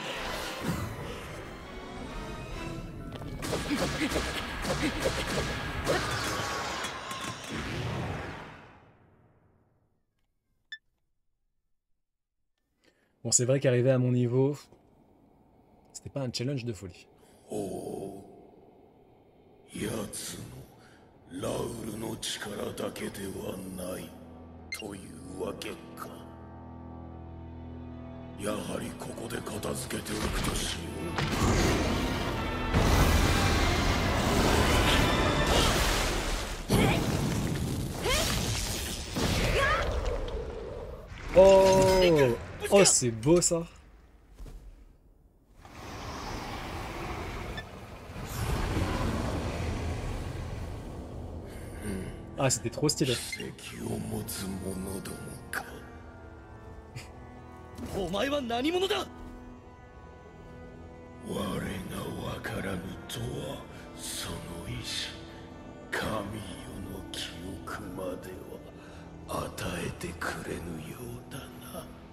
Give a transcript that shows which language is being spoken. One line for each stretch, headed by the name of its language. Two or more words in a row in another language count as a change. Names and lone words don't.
French: Bon, c'est vrai qu'arriver à mon niveau, c'était pas un challenge de folie.
Japanese: 奴のラウルの力だけではないというわけか。やはりここで片付けておくとしよう。
French: Oh, oh, c'est beau ça. Ah, c'était trop stylé.
Japanese: 奇跡を持つ者どもか。お前は何者だ。我がわからぬとはその意志、神よの記憶までは与えてくれぬようだな。